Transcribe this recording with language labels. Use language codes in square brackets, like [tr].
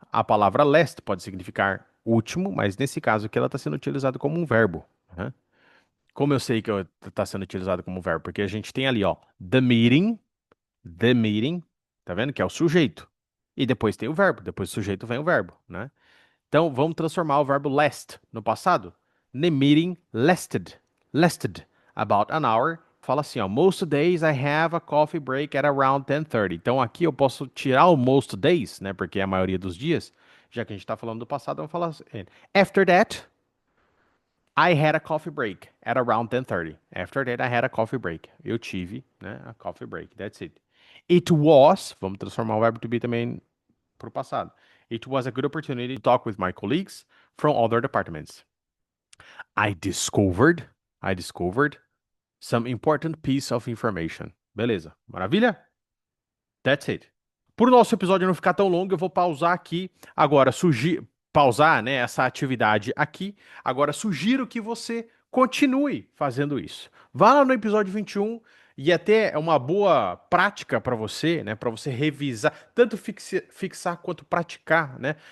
[pt] A palavra last pode significar último, mas nesse caso aqui ela está sendo utilizada como um verbo, né? Como eu sei que está sendo utilizado como verbo? Porque a gente tem ali, ó, the meeting, tá vendo? Que é o sujeito. E depois tem o verbo, depois do sujeito vem o verbo, né? Então vamos transformar o verbo last no passado. [en] The meeting lasted about an hour. [pt] Fala assim, ó, [en] most days I have a coffee break at around 10:30. [pt] Então aqui eu posso tirar o [en] most days, [pt] né? Porque é a maioria dos dias. Já que a gente está falando do passado, vamos falar assim. [en] After that, I had a coffee break at around 10:30. After that, I had a coffee break. [pt] Eu tive, né, [en] a coffee break. That's it. It was, [pt] vamos transformar o verbo to be também para o passado. [en] It was a good opportunity to talk with my colleagues from other departments. I discovered some important piece of information. [pt] Beleza, maravilha? [en] That's it. [pt] Por o nosso episódio não ficar tão longo, eu vou pausar aqui. Agora, pausar, né, essa atividade aqui. Agora, sugiro que você continue fazendo isso. Vá lá no episódio 21 e até é uma boa prática para você, né, para você revisar, tanto fixar quanto praticar, né?